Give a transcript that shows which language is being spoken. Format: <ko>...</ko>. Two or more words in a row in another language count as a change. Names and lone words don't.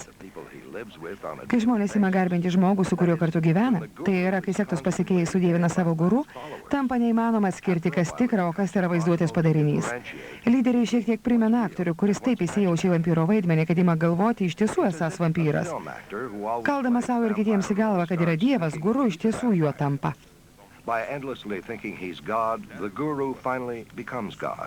<lt>Kai žmonės ima garbinti žmogų, su kuriuo kartu gyvena, tai yra, kai sektos pasekėjai sudievina savo guru, tampa neįmanoma atskirti, kas tikra, o kas yra vaizduotės padarinys. Lyderiai šiek tiek primena aktorių, kuris taip įsijaučia į vampyro vaidmenį, kad ima galvoti iš tiesų esąs vampyras. Kaldamas savo ir kitiems į galvą, kad yra Dievas, guru iš tiesų juo tampa.</lt> <en>By endlessly thinking he's God, the guru finally becomes God.</en>